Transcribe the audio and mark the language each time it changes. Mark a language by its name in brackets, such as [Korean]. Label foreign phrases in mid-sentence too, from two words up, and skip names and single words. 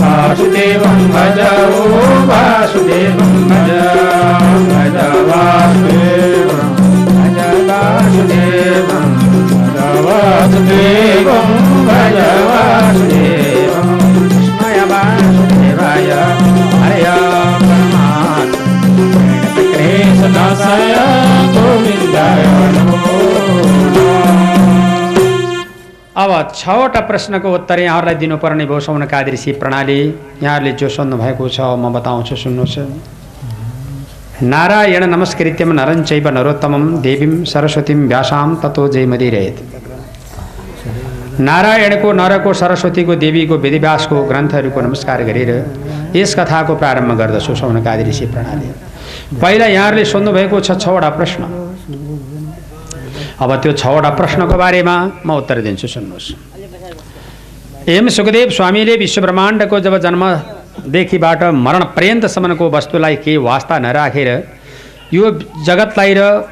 [Sanskrit] वासुदेवं भज ओ वासुदेवं भज भज वासुदेवं वासुदेवं वासुदेवं भज वासुदेवं कृष्णाय वासुदेवाय हरय परमात्मा कृष्णदासाय गोविन्दाय नमो [Nepali] अब 6वटा प्रश्नको उत्तर यहाँहरूलाई दिनुपर्ने भयो सौनकादि ऋषि प्रणाली यहाँहरूले जो सोध्नुभएको छ म बताउँछु सुन्नुहोस् [Sanskrit] नारायण नमस्कृत्यम नरं चैव नरोत्तमं देवीं सरस्वतीं व्यासां ततो जयमदिरेत [Nepali] नारायणको नरको सरस्वतीको देवीको वेदव्यासको ग्रन्थहरूको नमस्कार गरेर यस कथाको प्रारम्भ गर्दछु सौनकादि ऋषि प्रणाली पहिला यहाँहरूले सोध्नुभएको छ 6वटा प्रश्न अब त्यो 6वटा प्रश्नको बारेमा म उत्तर दिन्छु सुन्नुहोस् एम सुखदेव स्वामीले विश्व ब्रह्माण्डको जब जन्मदेखिबाट मरण पर्यन्तसम्मको वस्तुलाई केही वास्ता नराखेर यो जगतलाई र